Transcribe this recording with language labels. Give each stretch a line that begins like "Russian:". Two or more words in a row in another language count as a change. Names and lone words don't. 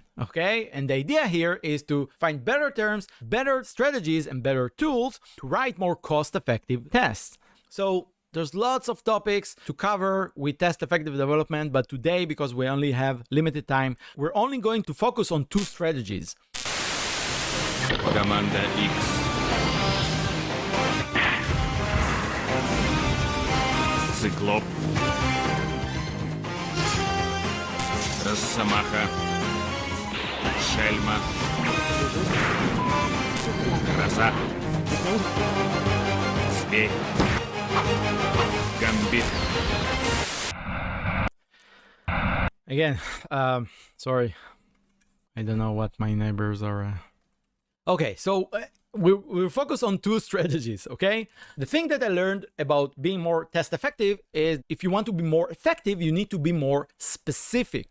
English: Okay, and the idea here is to find better terms, better strategies, and better tools to write more cost effective tests. So there's lots of topics to cover with test effective development, but today, because we only have limited time, we're only going to focus on two strategies.
Russian: Команда X. Циклоп. Росомаха. Шельма. Гроза. Зверь. Гамбит.
English: Again, sorry. I don't know what my neighbors are. Okay, so we'll focus on two strategies, okay? The thing that I learned about being more test effective is if you want to be more effective, you need to be more specific.